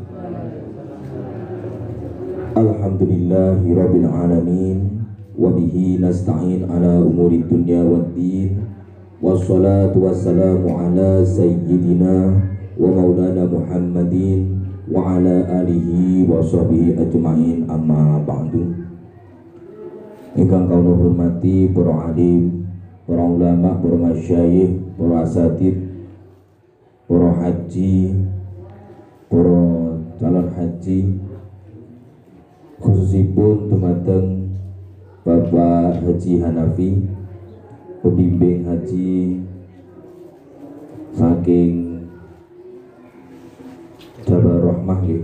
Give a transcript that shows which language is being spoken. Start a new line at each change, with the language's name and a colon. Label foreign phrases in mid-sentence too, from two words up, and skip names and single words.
Arabic: الحمد لله رب العالمين، وبه نستعين على أمور الدنيا والدين، والصلاة والسلام على سيدنا ومولانا محمد وعلى آله وصحبه أجمعين، أما بعد.
Javanese: Ingkang kawula hormati para alim, para ulama, para masyayikh, para asatid, para haji, para calon haji, khususipun dumateng Bapak Haji Hanafi, pembimbing haji saking Jabal Rahmah nggih.